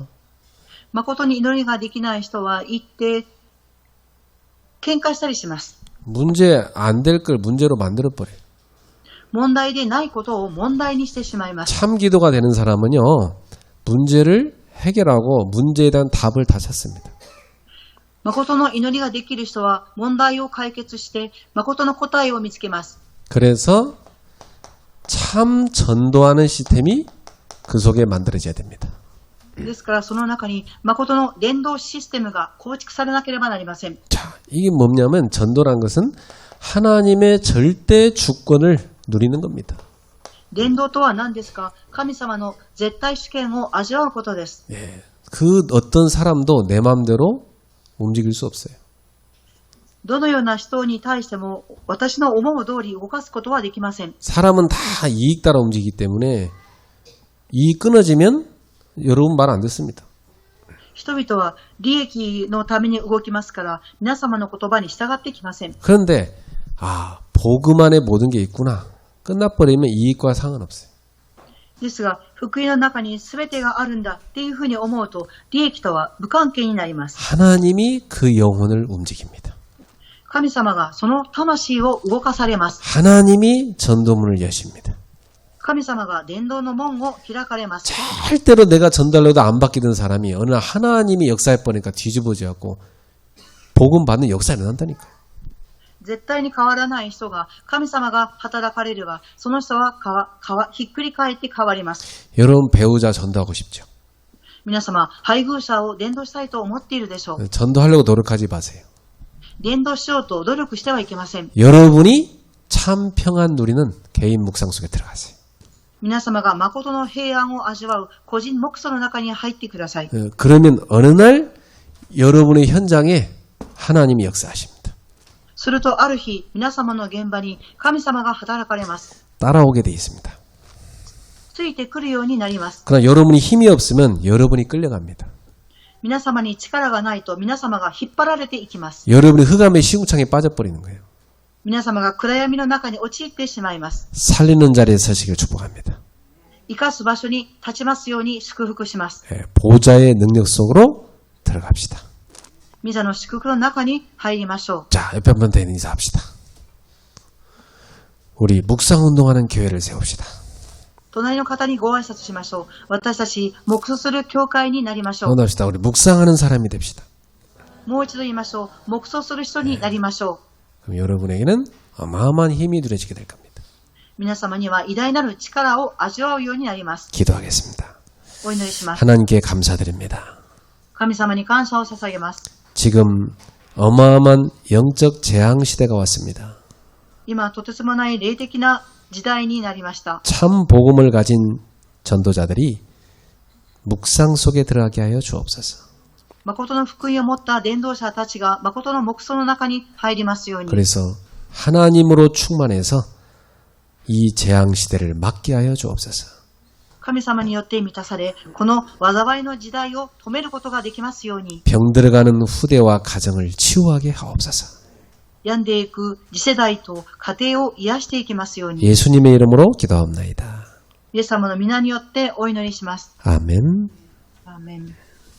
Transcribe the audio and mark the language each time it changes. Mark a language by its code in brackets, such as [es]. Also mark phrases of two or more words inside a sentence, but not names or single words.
[ja] 誠に祈りができない人は行って喧嘩したりします。 [ko] 문제 안 될 걸 문제로 만들어 버려요. [ja] 問題でないことを問題にしてしまいます。 [ko] 참 기도가 되는 사람은요, 문제를 해결하고 문제에 대한 답을 다 찾습니다. [ja] 誠の祈りができる人は問題を解決して誠の答えを見つけます。 [ko] 그래서 참 전도하는 시스템이 그 속에 만들어져야 됩니다. [ja] ですからその中に誠の伝道システムが構築されなければなりません。 [ko] 자, 이게 뭐냐면 전도란 것은 하나님의 절대 주권을 누리는 겁니다. [ja] 伝道とは何ですか？神様の絶対主権を味わうことです。 [ko] 예, 그 어떤 사람도 내 마음대로 움직일 수 없어요. [ja] どのような人に対しても私の思う通り動かすことはできません。 [ko] 사람은 다 이익 따라 움직이기 때문에 이익 끊어지면 여러분 말 안 듣습니다. [ja] 人々は利益のために動きますから皆様の言葉に従ってきません。 [ko] 그런데 복음 안에 모든 게 있구나. 끝나버리면 이익과 상관없어요. [ja] ですが福音の中に全てがあるんだっていうふうに思うと利益とは無関係になります。 [ko] 하나님이 그 영혼을 움직입니다. [ja] 神様がその魂を動かされます。 [ko] 하나님이 전도문을 여십니다. [ja] 神様が伝道の門を開かれます。 [ko] 절대로 내가 전달로도 안 바뀌던 사람이 어느 날 하나님이 역사해 보니까 뒤집어져갖고 복음 받는 역사가 일어난다니까요. [ja] 絶対に変わらない人が神様が働かれればその人はひっくり返って変わります。 [ko] 여러분 배우자 전도하고 싶죠? [ja] 皆様配偶者を伝道したいと思っているでしょう。 [ko] 전도하려고 노력하지 마세요. [ja] 伝道しようと努力してはいけません。 [ko] 여러분이 참 평안 누리는 개인 묵상 속에 들어가세요. [ja] 皆様が誠の平安を味わう個人黙想の中に入ってください。 [ko] 그러면 어느 날 여러분의 현장에 하나님이 역사하십니다. [ja] するとある日皆様の現場に神様が働かれます。 [ko] 따라오게 돼 있습니다. [ja] ついてくるようになります。 [ko] 그러나 여러분이 힘이 없으면 여러분이 끌려갑니다. [ja] 皆様に力がないと皆様が引っ張られていきます。 [ko] 여러분이 흑암의 시궁창에 빠져버리는 거예요. [ja] 皆様が暗闇の中に陥ってしまいます。 [ko] 살리는 자리에 서시길 축복합니다. [ja] 生かす場所に立ちますように祝福します。 [ko] 보좌의 능력 속으로 들어갑시다. [ja] 御座の祝福の中に入りましょう。 [ko] 자, 옆에 분한테 인사합시다. 우리 묵상 운동하는 교회를 세웁시다. [ja] 隣の方にご挨拶しましょう。私たち黙想する教会になりましょう。 [ko] 원합시다. 우리 묵상하는 사람이 됩시다. [ja] もう一度言いましょう。黙想する人になりましょう。 [ko] 그럼 여러분에게는 어마어마한 힘이 누려지게 될 겁니다. [ja] 皆様には偉大なる力を味わうようになります。 [ko] 기도하겠습니다. [ja] お祈りします。 [ko] 하나님께 감사드립니다. [ja] 神様に感謝を捧げます。 [ko] 지금 어마어마한 영적 재앙 시대가 왔습니다. [ja] 今とてつもない霊的な時代になりました。 [ko] 참 복음을 가진 전도자들이 묵상 속에 들어가게 하여 주옵소서. [ja] 誠の福音を持った伝道者たちが誠の黙想の中に入りますように。 [ko] 그래서 하나님으로 충만해서 이 재앙 시대를 막게 하여 주옵소서. [ja] 神様によって満たされ、この災いの時代を止めることができますように。 [ko] 병 들어가는 후대와 가정을 치유하게 하옵소서. [ja] 病んでいく次世代と家庭を癒していきますように。 [ko] 예수님의 이름으로 기도합나이다. [ja] イエス様の皆によってお祈りします。 [ko] 아멘. [ja] アーメン。